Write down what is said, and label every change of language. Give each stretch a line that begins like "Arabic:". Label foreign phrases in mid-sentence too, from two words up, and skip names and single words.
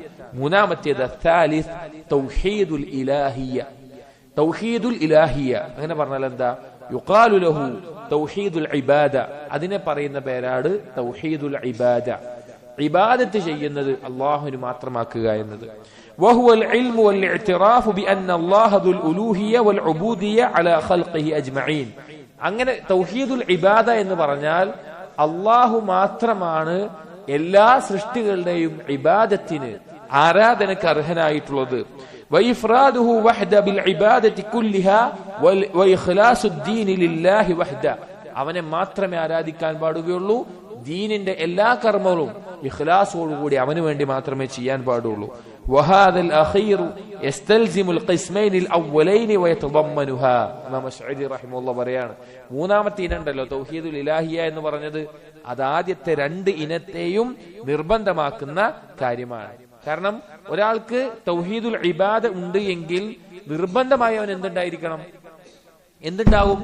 Arabic: മൂന്നാമത്തേത് الثالث توحيد الإلهية. توحيد الإلهية
Malayalam: അങ്ങനെ പറഞ്ഞാൽ എന്താ?
Arabic: يقال له توحيد العبادة,
Malayalam: അതിനെ പറയുന്ന പേരാണ്
Arabic: توحيد العبادة.
Malayalam: ഇബാദത്ത് ചെയ്യുന്നത് അല്ലാഹുവിന് മാത്രമാക്കുക എന്നത്.
Arabic: وهو العلم والاعتراف بأن الله ذو الألوهية والعبودية على خلقه أجمعين.
Malayalam: അങ്ങനെ
Arabic: توحيد العبادة
Malayalam: എന്ന് പറഞ്ഞാൽ അല്ലാഹു മാത്രമാണ് എല്ലാ സൃഷ്ടികളുടെയും ഇബാദത്തിന്, ആരാധനക്ക് അർഹനായിട്ടുള്ളത്.
Arabic: وإفراده وحده بالعبادة كلها وإخلاص الدين لله وحده,
Malayalam: അവനെ മാത്രമേ ആരാധിക്കാൻ പാടുകയുള്ളൂ. ദീനിന്റെ എല്ലാ കർമ്മങ്ങളും ഇഖ്ലാസോടുകൂടി അവന് വേണ്ടി മാത്രമേ ചെയ്യാൻ പാടുള്ളൂ.
Arabic: وهذا الأخير يستلزم القسمين الأولين ويتضمنها.
Malayalam: ഇമാം അശ്അരി റഹിമഹുല്ലാഹ് പറയാണ്, മൂന്നാമത്തെ ഇനണ്ടല്ലോ
Arabic: توحيد الإلهية
Malayalam: എന്ന് പറഞ്ഞത്, അത് ആദ്യത്തെ രണ്ട് ഇനത്തെയും നിർബന്ധമാക്കുന്ന കാര്യമാണ്. കാരണം ഒരാൾക്ക്
Arabic: توحيد العبادة
Malayalam: ഉണ്ട് എങ്കിൽ നിർബന്ധമായി അവൻ എന്തുണ്ടായിരിക്കണം? എന്തുണ്ടാവും?